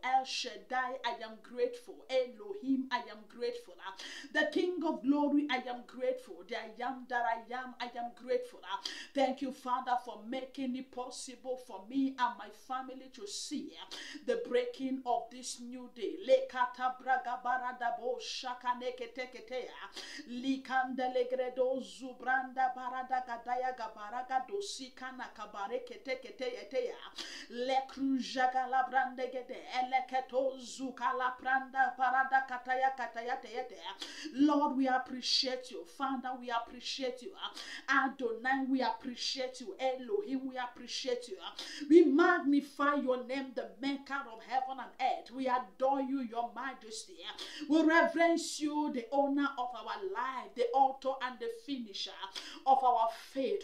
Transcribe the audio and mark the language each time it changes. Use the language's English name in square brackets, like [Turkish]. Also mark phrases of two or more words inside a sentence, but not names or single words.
[English] El Shaddai, I am grateful. Elohim, I am grateful. The King of Glory, I am grateful. The I am that I am grateful. Thank you, Father, for making it possible for me and my family to see the breaking of this new day. Lekata braga baradabo shakaneketeketea. Likanda legredo zubranda barada gadaya gabaraga dosika na kabare rekete kete yeteya. Le krujaga la brande gede. Ele keto zuka la pranda parada kataya kataya teyete. Lord, we appreciate you. Father, we appreciate you. Adonai, we appreciate you. Elohim, we appreciate you. We magnify your name, the maker of heaven and earth. We adore you, your majesty. We reverence you, the owner of our life, the author and the finisher of our faith.